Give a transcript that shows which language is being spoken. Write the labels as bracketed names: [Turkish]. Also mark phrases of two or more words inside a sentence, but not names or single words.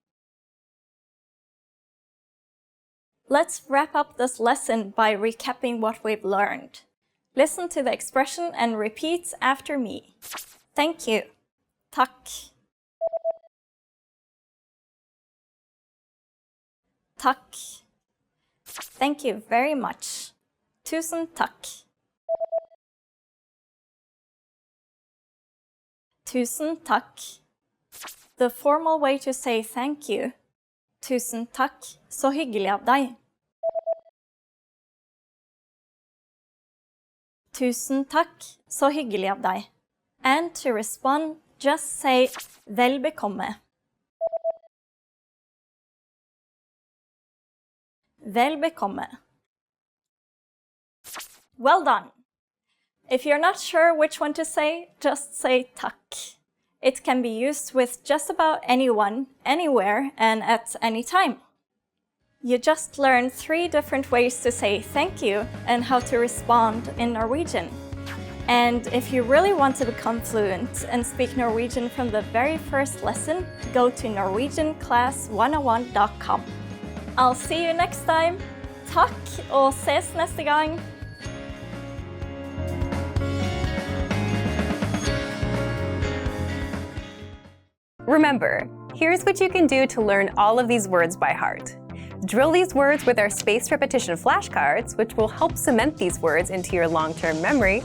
[English] Let's wrap up this lesson by recapping what we've learned. Listen to the expression and repeat after me. Thank you. [Norwegian] Takk. Takk. [English] Thank you very much. [Norwegian] Tusen takk. Tusen takk. [English] The formal way to say thank you. [Norwegian] Tusen takk, så hyggelig av deg. Tusen takk, så hyggelig av deg. [English] And to respond, just say [Norwegian] vel bekomme. Vel bekomme. [English] Well done! If you're not sure which one to say, just say takk. It can be used with just about anyone, anywhere, and at any time. You just learned 3 different ways to say thank you and how to respond in Norwegian. And if you really want to become fluent and speak Norwegian from the very first lesson, go to NorwegianClass101.com. I'll see you next time. [Norwegian] Takk og ses neste gang. [English] Remember, here's what you can do to learn all of these words by heart. Drill these words with our spaced repetition flashcards, which will help cement these words into your long-term memory.